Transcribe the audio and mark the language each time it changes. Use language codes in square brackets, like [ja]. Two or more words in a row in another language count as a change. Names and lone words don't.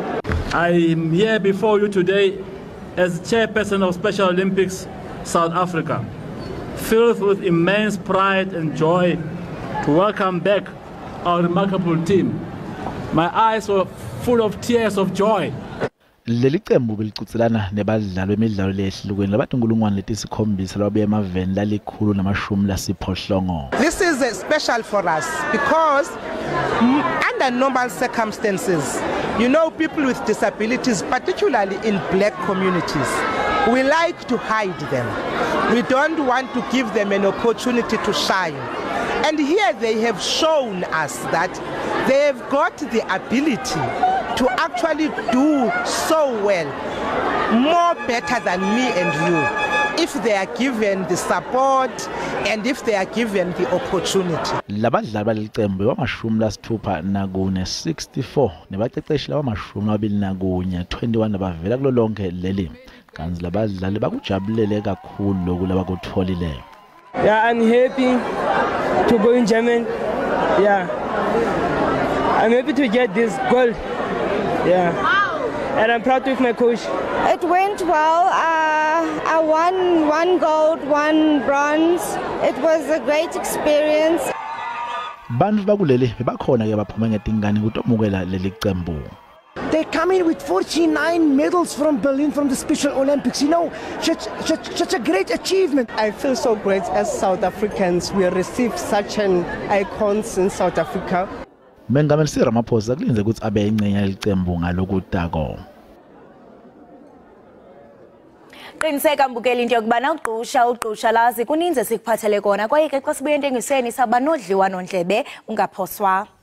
[en] I am here before you today as Chairperson of Special Olympics South Africa, filled with immense pride and joy to welcome back our remarkable team. My eyes were full of tears of joy. [ss] Leli qembu belicutselana nebadlali bemidlalo lehlukene labantu inkulungwane letikhombisa lababuye emaveni lalikhulu namashumi lasiphohlongo. [en] This is special for us because under normal circumstances, you know, people with disabilities, particularly in black communities, we like to hide them. We don't want to give them an opportunity to shine. And here they have shown us that they have got the ability to actually do so well, more better than me and you, if they are given the support and if they are given the opportunity. [ss] Labadlali balicembu bamashumi lasithupha nakune 64 nebaqeqeshi labamashumi 21 abavela kulo lonke leli. Kanzi labadlali bakujabulele kakhulu lokhu labakutholile. [en] Yeah, I'm happy to go in Germany. Yeah, I'm happy to get this gold. Yeah, and I'm proud with my coach. It went well. I won 1 gold, 1 bronze. It was a great experience. [ss] Bantu bakuleli bebakhona ke baphuma ngetingane kutomukela leli qembu. [en] They come in with 49 medals from Berlin from the Special Olympics. You know, such a great achievement. I feel so great as South Africans. We received such an icons in South Africa. [ss] Mengameli Cyril Ramaphosa kulinze ukuthi abe ingcenye yelicembu ngalokutako. [xh] Qiniseka mbukeli into yokubana ugqusha lazi kuninzi sikuphathele kona kwaye ke xa sibuye entengisweni saba nodliwa nondlebe ungaphoswa.